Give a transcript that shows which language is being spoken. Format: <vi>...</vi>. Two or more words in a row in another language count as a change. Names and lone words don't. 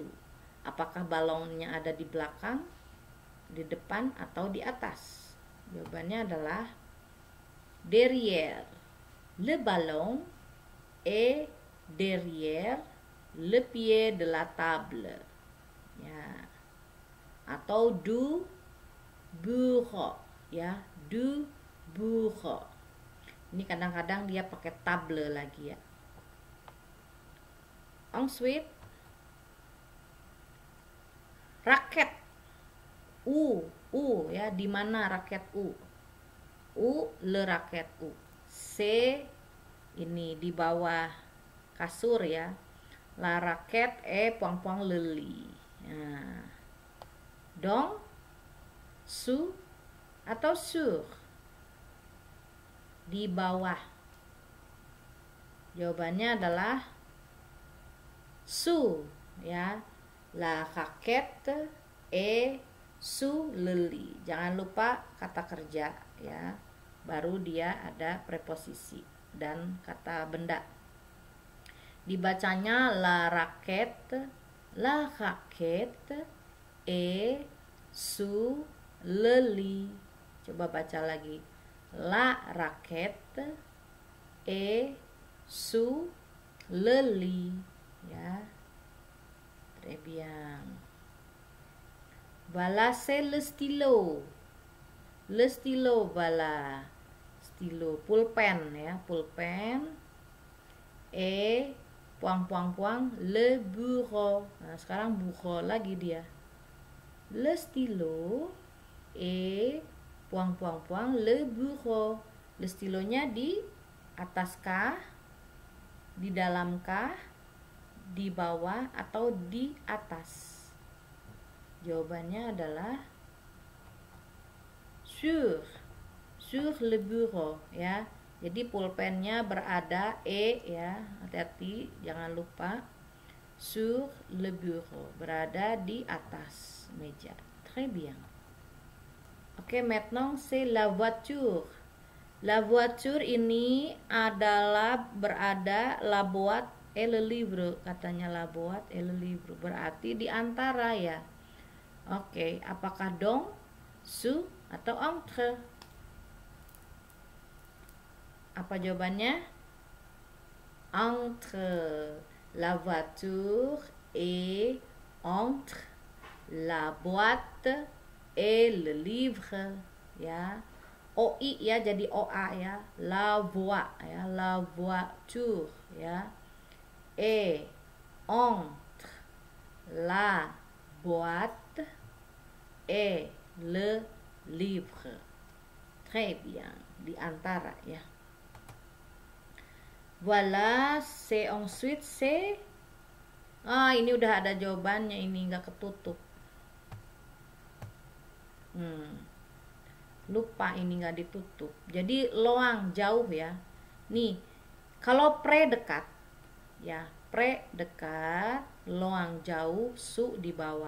<id>Apakah balonnya ada di belakang, di depan, atau di atas? Jawabannya adalah derrière.</id> <fr>Le ballon est derrière le pied de la table.</fr> <id>Ya.</id> <fr>Atau du bureau ya, du bureau.</fr> <id>Ini kadang-kadang dia pakai table lagi ya.</id> <fr>Ensuite raket.</fr> <id>Ya, di mana raket U?</id> <fr>Le raket U.</fr> <id>C'est ini di bawah kasur ya.</id> <fr>La raquette est point le lit.</fr> <id>Nah. Donc, sous atau sur? Di bawah. Jawabannya adalah sous ya.</id> <fr>La raquette est sous le lit.</fr> <id>Jangan lupa kata kerja ya. Baru dia ada preposisi dan kata benda. Dibacanya</id> <fr>la raquette est sous le lit.</fr> <id>Coba baca lagi.</id> <fr>La raquette est sous le lit ya. Très bien. Voilà, c'est le stylo. Le stylo, voilà. Stylo,</fr> <id>pulpen ya, pulpen.</id> <fr>Et le bureau.</fr> <id>Nah, sekarang bureau lagi dia.</id> <fr>Le stylo et le bureau.</fr> <id>Le stylonya di atas kah, di dalam kah, di bawah atau di atas? Jawabannya adalah</id> <fr>sur le bureau</fr> <id>ya. Jadi pulpennya berada ya, hati-hati jangan lupa.</id> <fr>Sur le bureau,</fr> <id>berada di atas meja.</id> <fr>Très bien. Oke, maintenant c'est la voiture. La voiture</fr> <id>ini adalah berada,</id> <fr>la boîte et le livre, katanya la boîte et le livre,</fr> <id>berarti di antara ya. Oke, apakah donc, sous atau entre? Apa jawabannya?</id> <fr>Entre. La voiture et entre la boîte et le livre ya.</fr> <id>OI ya jadi OA ya.</id> <fr>La voix ya, la voiture ya. Et entre la boîte et le livre. Très bien,</fr> <id>di antara ya.</id> <fr>Voilà, c'est ensuite c'est.</fr> <id>Ini udah ada jawabannya, ini nggak ketutup. Lupa ini nggak ditutup. Jadi loang jauh ya. Nih, kalau pre dekat ya, pre dekat, loang jauh, su di bawah.</id>